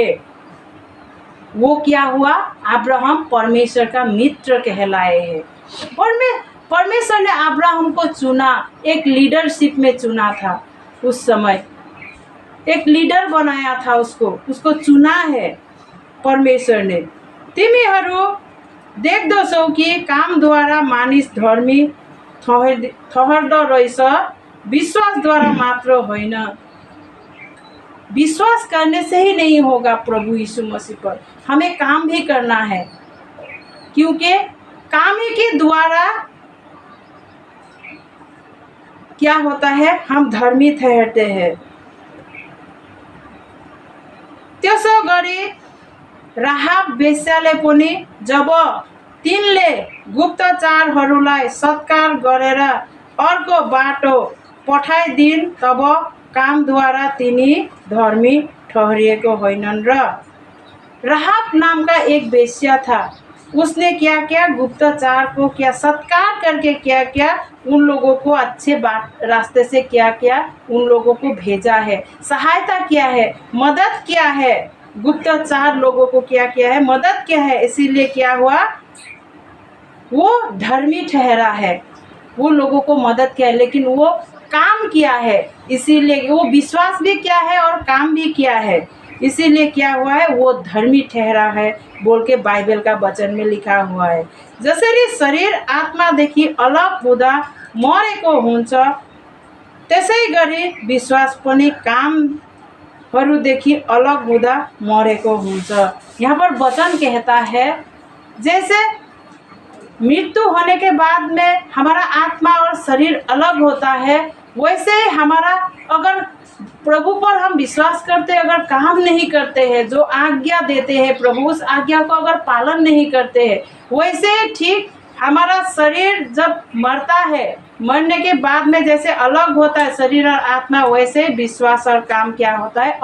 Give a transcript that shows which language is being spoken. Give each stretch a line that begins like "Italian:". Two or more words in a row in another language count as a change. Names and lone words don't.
Hindi: वो क्या हुआ? अब्राहम परमेश्वर का मित्र कहलाए है। परमेश्वर ने अब्राहम को चुना, एक लीडरशिप में चुना था। उस समय एक लीडर बनाया था, उसको चुना है परमेश्वर ने।
Nepali: तिमीहरू देख्दछौ कि कामद्वारा मानिस धर्मी ठहर्दो रहेछ, विश्वासद्वारा मात्र होइन।
Hindi: विश्वास करने से ही नहीं होगा प्रभु यीशु मसीह पर, हमें काम भी करना है, क्योंकि काम ही के द्वारा क्या होता है? हम धर्मी ठहरते हैं।
Nepali: त्यसो गरी राहाब वेश्याले पनि जब तिनले गुप्तचारहरूलाई सत्कार गरेर अर्को बाटो पठाइदिन्, तब कामद्वारा तिनी धर्मी ठहरिएको होइनन्।
Hindi: र राहाब नाम का एक वेश्या था, उसने क्या किया? गुप्तचार को क्या सत्कार करके क्या किया? उन लोगों को अच्छे रास्ते से क्या किया? उन लोगों को भेजा है, सहायता किया है, मदद किया है। गुप्तचार लोगों को क्या किया है? मदद किया है। इसीलिए क्या हुआ? वो धर्मी ठहरा है, वो लोगों को मदद किया है, लेकिन वो काम किया है, इसीलिए वो विश्वास भी किया है और काम भी किया है, इसीलिए क्या हुआ है? वो धर्मी ठहरा है बोल के बाइबल का वचन में लिखा हुआ है।
Nepali: जसरी शरीर आत्मादेखि अलग हुँदा मरेको हुन्छ, त्यसै गरी विश्वास पनि कामहरूदेखि अलग हुँदा मरेको हुन्छ।
Hindi: यहाँ पर वचन कहता है, जैसे मृत्यु होने के बाद में हमारा आत्मा और शरीर अलग होता है, वैसे ही हमारा अगर प्रभु पर हम विश्वास करते, अगर काम नहीं करते हैं, जो आज्ञा देते हैं प्रभु, उस आज्ञा को अगर पालन नहीं करते हैं, वैसे ठीक हमारा शरीर जब मरता है, मरने के बाद में जैसे अलग होता है शरीर और आत्मा, वैसे विश्वास और काम क्या होता है?